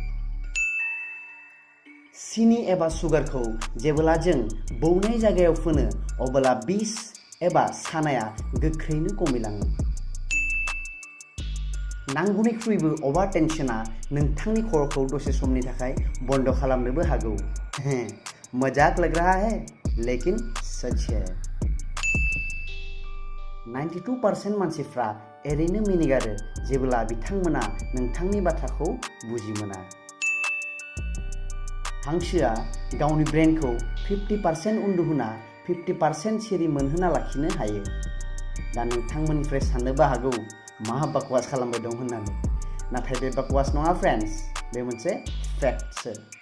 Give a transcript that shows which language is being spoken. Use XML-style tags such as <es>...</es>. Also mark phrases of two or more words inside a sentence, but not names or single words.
<brx>सिनि एबा सुगारखौ जेब्ला जों बौनाय जायगायाव फोनो अब्ला बिस एबा सानाया गोख्रैनो खमिलाङो। नांगौनिख्रुइबो अभार टेंशना नोंथांनि खर'खौ दसे समनि थाखाय बन्द खालामनोबो हागौ।</brx> <hi>मजाक लग रहा है लेकिन सच है।</hi> <brx>92% मानसिफ्रा एरैनो मिनिगारो जेब्ला बिथांमोना नोंथांनि बाथ्राखौ बुजि मोना। हांसोआ गावनि ब्रेनखौ 50% उन्दुहोना 50% सिरि मोनहोना लाखिनो हायो। दा नोंथांमोननिफ्राय साननोबो हागौ मा बाकवास खालामबाय दं होननानै, नाथाय बे बाकवास नङा फ्रेन्ड्स, बे मोनसे फैक्टसो।</brx>